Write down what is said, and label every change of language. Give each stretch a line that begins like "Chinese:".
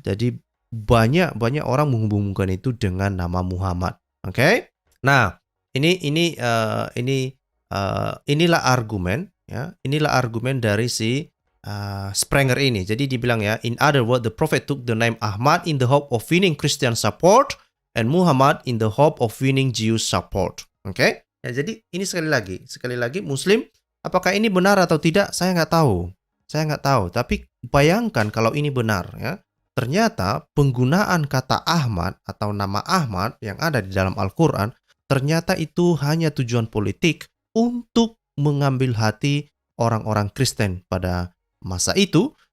Indonesian: Jadi banyak orang menghubungkan itu dengan nama Muhammad. Oke? Nah, inilah argumen ya. Inilah argumen dari si Sprenger ini. Jadi dibilang ya,
English: in other words, the prophet took the name Ahmad in the hope of winning Christian support and Muhammad in the hope of winning Jewish support. Oke?
Indonesian: Ya, jadi ini sekali lagi Muslim, apakah ini benar atau tidak? Saya nggak tahu. Tapi bayangkan kalau ini benar ya. Ternyata penggunaan kata Ahmad atau nama Ahmad yang ada di dalam Al-Quran, ternyata itu hanya tujuan politik untuk mengambil hati orang-orang Kristen pada masa itu.